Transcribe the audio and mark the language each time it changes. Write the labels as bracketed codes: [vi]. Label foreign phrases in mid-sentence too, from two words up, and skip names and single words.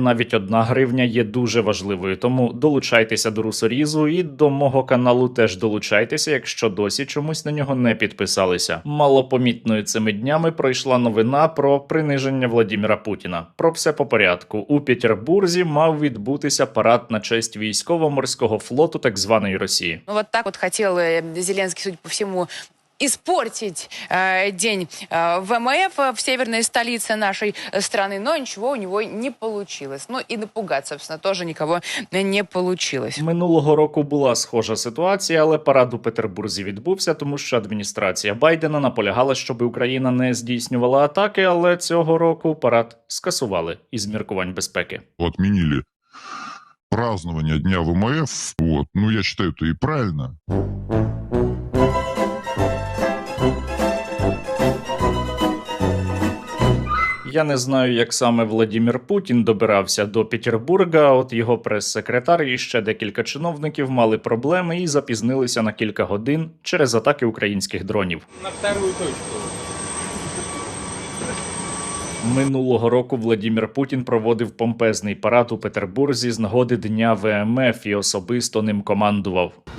[uk] Навіть 1 гривня є дуже важливою. Тому долучайтеся до русорізу і до мого каналу теж долучайтеся, якщо досі чомусь на нього не підписалися. Малопомітною цими днями пройшла новина про приниження Владимира Путіна. Про все по порядку. У Петербурзі мав відбутися парад на честь військово-морського флоту так званої Росії. [ru] Ну вот так вот хотел Зеленский, судя по всему, испортить день ВМФ в северной столице нашей страны, но ничего у него не получилось. Ну и напугать, собственно, тоже никого не получилось. [uk] Минулого року була схожа ситуація, але парад у Петербурзі відбувся, тому що адміністрація Байдена наполягала, щоб Україна не здійснювала атаки, але цього року парад скасували із міркувань безпеки. [ru] Отменили празднование Дня ВМФ. Вот. Ну, я считаю, это и правильно. [uk] Я не знаю, як саме Владимир Путін добирався до Петербурга, от його прес-секретар і ще декілька чиновників мали проблеми і запізнилися на кілька годин через атаки українських дронів. [ru] На вторую точку. [uk] Минулого року Владимир Путін проводив помпезний парад у Петербурзі з нагоди Дня ВМФ і особисто ним командував.